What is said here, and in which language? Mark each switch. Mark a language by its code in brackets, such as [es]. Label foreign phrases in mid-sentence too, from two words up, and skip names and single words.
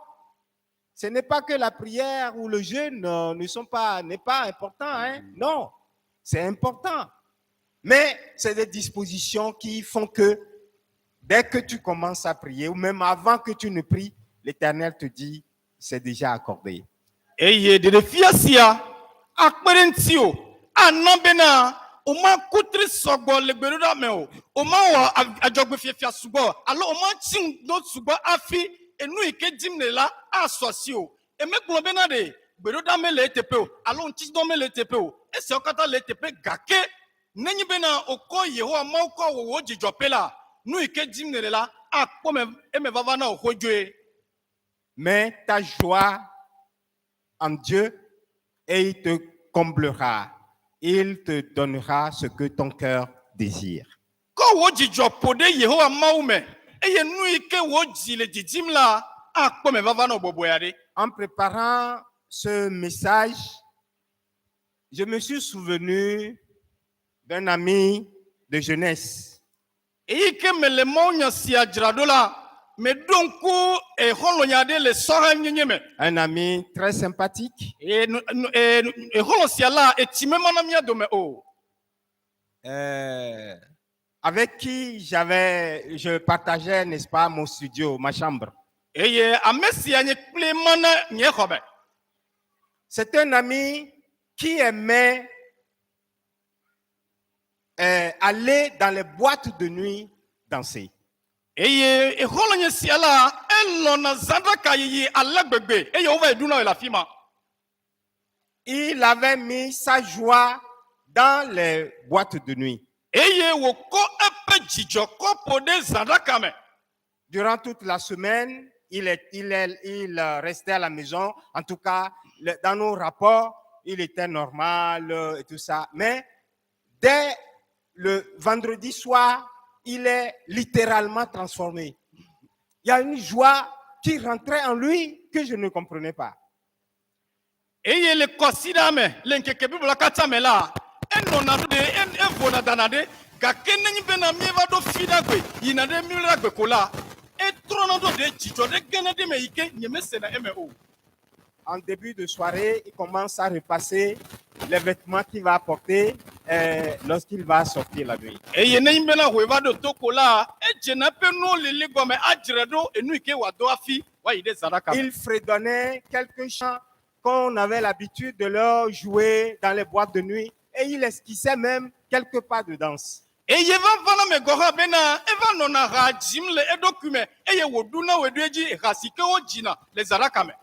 [fr] Ce n'est pas que la prière ou le jeûne n'est pas important, hein? Non, c'est important. Mais c'est des dispositions qui font que dès que tu commences à prier, ou même avant que tu ne pries, l'Éternel te dit, c'est déjà accordé. [ee] eye ɖeɖefia sia akpe ɖe ŋuti o ana bena o ma kutri sɔgbɔ le gbeɖoɖa me o ma wɔ adzɔgbefiafia sugbɔ alo o ma tsi ŋu do sugbɔ afi enu yi ke dim le la asɔ si o emegblɔ bena ɖe gbeɖoɖa me le eteƒe o alo ŋutidɔ me le eteƒe o esiawo katã le eteƒe gake nenye bena okɔ Yehowa Mawu kɔ wɔ wò dzidzɔƒe la nu yi ke dim le la akpɔ me eme vava na wò xodzoe. [fr] Mets ta joie en Dieu et il te comblera. Il te donnera ce que ton cœur désire. [ee] Kɔ wò dzidzɔ ƒo ɖe Yehowa Mawu me eye nu yi ke wò dzi le didim la akpɔ me vava na wò bɔbɔea ɖe. [fr] En préparant ce message, je me suis souvenu d'un ami de jeunesse. [ee] Eyi ke me le mawunya sia dzra ɖo la me ɖo ŋku exɔlɔnya ɖe le sɔhe nyenye me. [fr] Un ami très sympathique, [ee] Exɔlɔ sia la etsi me mana mía dome o. [fr] avec qui je partageais, n'est-ce pas, mon studio, ma chambre. [ee] Eye ame sia nye kple mana nye xɔ me. [fr] C'est un ami qui aimait aller dans les boîtes de nuit danser. [ee] Eye exɔlɔnye sia la elɔna zanɖaka yiyi ale gbegbe eye wova yi ɖuna le afi ma. [fr] Il avait mis sa joie dans les boîtes de nuit. [ee] Eye wòkɔ eƒe dzidzɔ kɔ ƒo ɖe zanɖaka me. [fr] Durant toute la semaine, il restait à la maison. En tout cas, dans nos rapports, il était normal et tout ça. Mais dès le vendredi soir, il est littéralement transformé. Il y a une joie qui rentrait en lui que je ne comprenais pas. [ee] Eye le kɔsida me le nkeke bible la katã me la enɔna ɖe evona dana ɖe gake nenyi bena mieva ɖo fi ɖa gbe yina ɖe mi ɖa gbe ko la etrɔna ɖo ɖe dzidzɔ ɖe gene ɖe me yi ke nyemesena eme o. [fr] En début de soirée, il commence à repasser les vêtements qu'il va porter lorsqu'il va sortir la nuit. [ee] Eye nenyi bena hoe va ɖo to ko la edzena eƒe nuwo lili gɔme adzre ɖo enu yi ke wòado afi woayi ɖe zaɖaka me. [fr] Il fredonnait quelques chants qu'on avait l'habitude de leur jouer dans les boîtes de nuit et il esquissait même quelques pas de danse. [ee] Eye va vana me gɔhã bena eva nɔna ha dzim le eɖokui me eye wòɖuna wòɖo edzi ha si ke wodzina le zaɖaka me.